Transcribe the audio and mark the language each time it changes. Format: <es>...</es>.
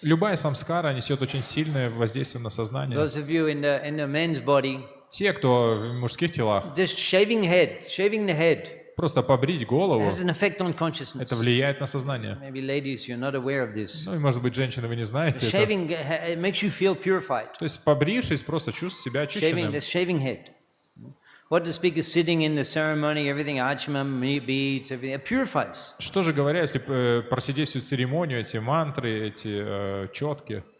<ru>Любая самскара несет очень сильное воздействие на сознание.</ru> <en>Those of you in the men's body,</en> <ru>Те, кто в мужских телах,</ru> <en>just shaving the head,</en> <ru>просто побрить голову,</ru> <en>has an effect on consciousness.</en> <ru>это влияет на сознание.</ru> <en>Maybe ladies, you're not aware of this.</en> <ru>Ну и, может быть, женщины, вы не знаете это.</ru> <en>Shaving it makes you feel purified.</en> <ru>То есть, побрившись, просто чувствуешь себя очищенным.</ru> <en>Shaving head. What the speaker sitting in the ceremony, everything, achmam, beads, everything, it purifies.</en> <ru>Что же говоря, если просидеть всю церемонию, эти мантры, эти четки?</ru>